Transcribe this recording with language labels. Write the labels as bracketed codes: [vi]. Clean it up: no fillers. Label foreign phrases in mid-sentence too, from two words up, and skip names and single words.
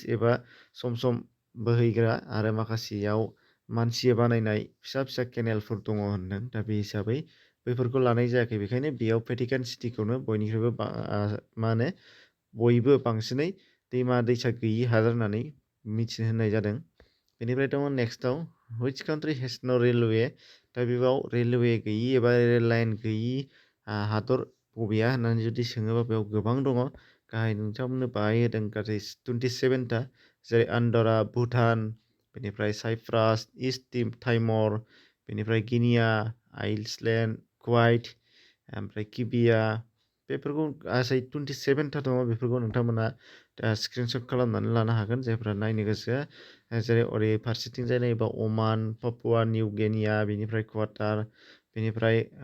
[brx] एबा सम सम बोहैग्रा आरो माखासेयाव मानसि बानायनाय फिसा फिसा केनेलफोर दङ होनदों दा बे हिसाबै बैफोरखौ लानाय जायाखै बेखायनो बेयाव भेटिकान सिटिखौनो बयनिख्रुइबो मा होनो बयबो बांसिनै दैमा दैसा गैयि हादर होननानै मिथिनो होननाय जादों बेनिफ्राय दङ नेक्स्टआव [en] which country has no railway [brx] दा बेयाव रेलवे गैयि एबा रेल लाइन गैयि हादर बबेया होननानै जुदि सोङोबा बेयाव गोबां दङ गाहाय नोंथांमोननो बाहाय होदों गासै 27टा जेरै आन्डरा भुटान बेनिफ्राय साइप्रास इस्ट टाइमर बेनिफ्राय गिनिया आइसलेण्ड कुवाइट ओमफ्राय किबिया बेफोरखौ गासै 27टा दङ बेफोरखौ नोंथांमोना स्क्रिनशट खालामनानै लानो हागोन जायफ्रा नायनो गोसो जेरै ओरै फारसेथिंजाय नायोबा अमान पापुवा निउ गिनिया बेनिफ्राय क्वाटार बेनिफ्राय